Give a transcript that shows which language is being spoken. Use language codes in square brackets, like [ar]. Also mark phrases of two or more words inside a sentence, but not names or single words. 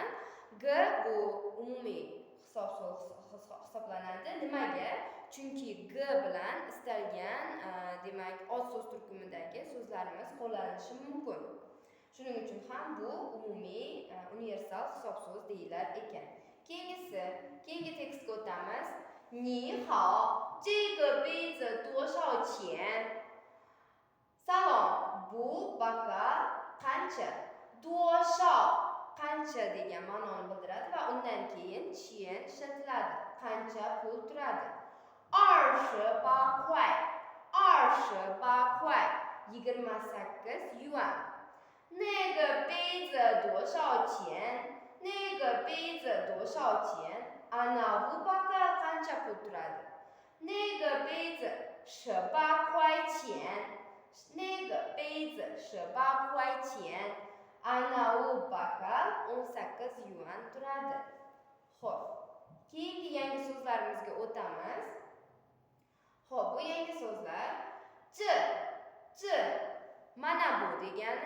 [uz] G bu umumiy hisob so'z hisoblanadi. Nimaga? Chunki G bilan istalgan demak ot so'z turkumidagi so'zlarimiz qo'llanilishi mumkin. Shuning uchun ham bu umumiy universal hisob so'z deyilar ekan. Keyingi tekstga o'tamiz. [zh] 你好，这个杯子多少钱? [uz] Salom, bu bokal qancha? 多少 qancha degan ma'noni bildiradi va undan keyin chen ishlatiladi. Qancha pul turadi? 28 块 28 yuan. [zh] 那个杯子多少钱? [uz] Anavi bokal qancha pul turadi? [zh] 那个杯子18块钱. [uz] Anavi bokal 18 yuan turadi. Xo'p, keyingi yangi so'zlarimizga o'tamiz. Xo'p, bu yangi so'zlar ch mana bu degani.